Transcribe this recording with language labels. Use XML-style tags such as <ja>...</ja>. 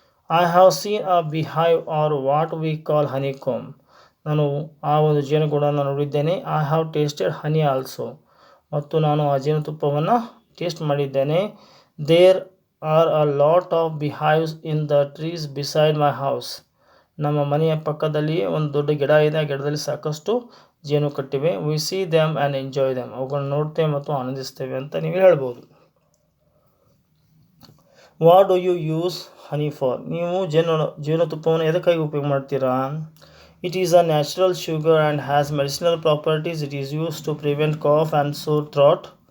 <en>I have seen a beehive or what we call honeycomb.</en> <kn>ನಾನು ಆ ಒಂದು ಜೇನುಗೂಡನ್ನು ನೋಡಿದ್ದೇನೆ.</kn> <en>I have tasted honey also.</en> <kn>ಮತ್ತು ನಾನು ಆ ಜೇನುತುಪ್ಪವನ್ನು ಟೇಸ್ಟ್ ಮಾಡಿದ್ದೇನೆ.</kn> <en>There are a lot of beehives in the trees beside my house.</en> <kn>ನಮ್ಮ ಮನೆಯ ಪಕ್ಕದಲ್ಲಿಯೇ ಒಂದು ದೊಡ್ಡ ಗಿಡ ಇದೆ. ಆ ಗಿಡದಲ್ಲಿ ಸಾಕಷ್ಟು ಜೇನು ಕಟ್ಟಿವೆ.</kn> <en>We see them and enjoy them.</en> <kn>ಅವುಗಳನ್ನು ನೋಡ್ತೇವೆ ಮತ್ತು ಆನಂದಿಸ್ತೇವೆ ಅಂತ ನೀವು ಹೇಳ್ಬೋದು.</kn> <en>What do you use honey for?</en> <kn>ನೀವು ಜೇನುತುಪ್ಪವನ್ನು ಎದಕ್ಕಾಗಿ ಉಪಯೋಗ ಮಾಡ್ತೀರಾ?</kn> <en>It is a natural sugar and has medicinal properties. It is used to prevent cough and sore throat.</en>